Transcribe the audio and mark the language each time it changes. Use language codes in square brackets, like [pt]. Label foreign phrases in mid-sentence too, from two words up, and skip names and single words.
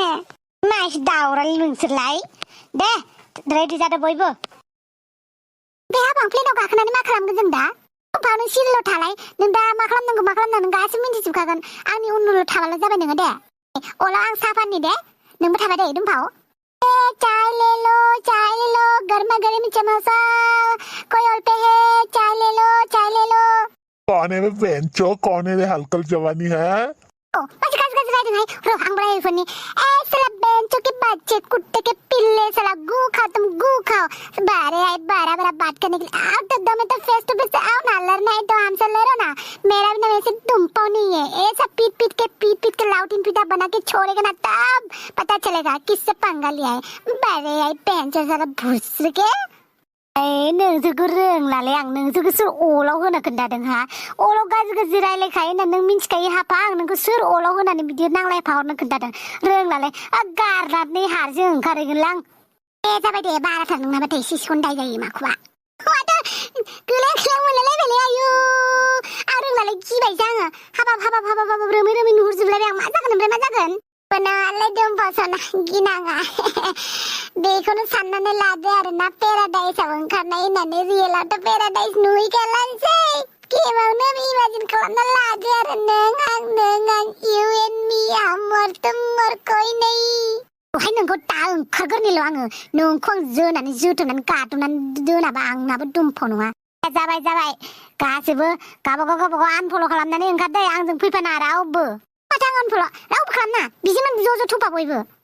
[brx] मा एसे दावराय नोंसोरलाय दे रेडि जादो बयबो बे हाफां प्लेनाव गाखोनानै मा खालामगोन जों दा दुम्पाव नों सिरिल' थालाय नों दा मा खालामनांगौ गासिबो मिन्थिजोबखागोन आंनि उन थाबाल' जाबाय नोङो दे अला आं साफाननि दे नोंबो थाबाय दे दुम्पाव [hi] चाय ले लो गर्मा गर्म समोसा कोई और पे है चाय ले लो कौन है वे बेंचो कौन है वे हलकल जवानी है बस राइडिंग है रो हम बड़ा फनी ऐसा बेंचो के बच्चे कुत्ते के पिल्ले साला गू खाओ तुम गू खाओ बारे आए बारा बात करने के लिए आओ तो दो में तो [en] face to face [hi] आओ ना लड़ना है तो हमसे लड़ो ना मेरा भी नाम ऐसे दुम्पाव नहीं है ऐसा पीट के लाउटिन पीटा बना के छोड़ेगा ना तब पता चलेगा किससे पंगा लिया है बारे आए बेंचो साला भूस के [brx] नोंसोरखौ रोंलालै आं नोंसोरखौ सोर अलाव होनो खोन्थादों हा अलाव गाज्रि रायलायखायो होनना नों मिन्थिखायो हाफा आं नोंखौ सोर अलाव होनानै बिदि नांलायफा हरनो खोन्थादों रोंलालै गारनानै हारजों ओंखारहैगोनलां जाबाय दे बाराथार नोंनाबाथाय सिसिखौनो दाय जायो माखौबा माथो गोलाय मोनलायलायबायलै आयु आं रोंलालै गिबायसो आङो हाबाब रोमै नुहुरजोबलायबाय आं मा जागोन ओमफ्राय मा जागोन बनालाय दुम्पावसना गिनाङा बेखौनो साननानै लादो आरोना पेराडाइसआव ओंखारनाय होननानै रियेलावथ' पेराडाइस नुहैखालानोसै गेमावनो इमाजिन खालामना लादो आरो नों आं [en] you and me [hi] हमर तुमर कोई नहीं [brx] दहाय नोंखौ दा ओंखारगोरनिल' आङो नोंखौ आं जोनानै जोथोबनानै गादबनानै दोनाबा आंनाबो दुम्पाव नङा जाबाय गासैबो गावबागाव आनफल' खालामनानै ओंखारदो आंजों फैफाना रावबो माथो आं आनफल' रावबो खालामना बिजोंनो ज' थुफा बयबो